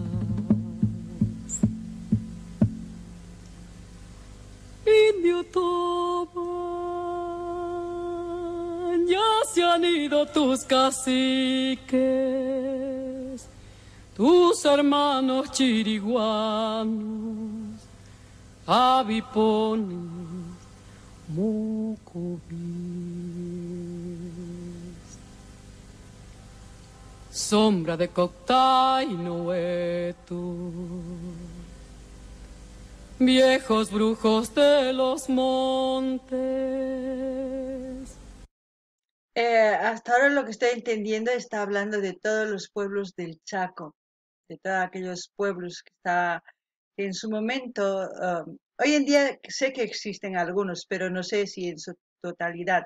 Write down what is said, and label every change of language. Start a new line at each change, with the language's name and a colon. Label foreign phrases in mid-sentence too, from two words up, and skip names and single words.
Spanish: Indio Toba, ya se han ido tus caciques, tus hermanos chiriguanos, avipones, mocovíes. Sombra de Coctay y Noeto, viejos brujos de los montes. Hasta ahora lo que estoy entendiendo está hablando de todos los pueblos del Chaco, de todos aquellos pueblos que está en su momento, hoy en día sé que existen algunos, pero no sé si en su totalidad.